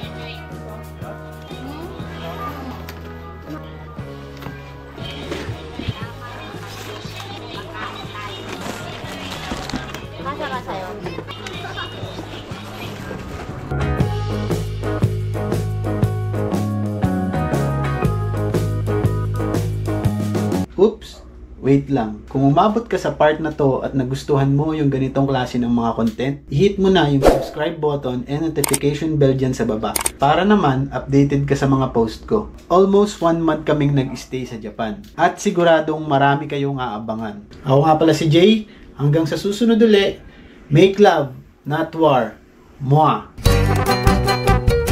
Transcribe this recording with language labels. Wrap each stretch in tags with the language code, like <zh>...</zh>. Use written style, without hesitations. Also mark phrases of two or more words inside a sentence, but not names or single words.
<ja>ガサガサよ。</ja> <tl>Oops! Wait lang. Kung umabot ka sa part na to at nagustuhan mo yung ganitong klase ng mga content, i-hit mo na yung</tl> <en>subscribe button and notification bell</en> <tl>dyan sa baba. Para naman, updated ka sa mga post ko. Almost 1 month kaming nag-stay sa Japan. At siguradong marami kayong aabangan. Ako nga pala si Jay. Hanggang sa susunod uli,</tl> <en>make love, not war. Mwah!</en>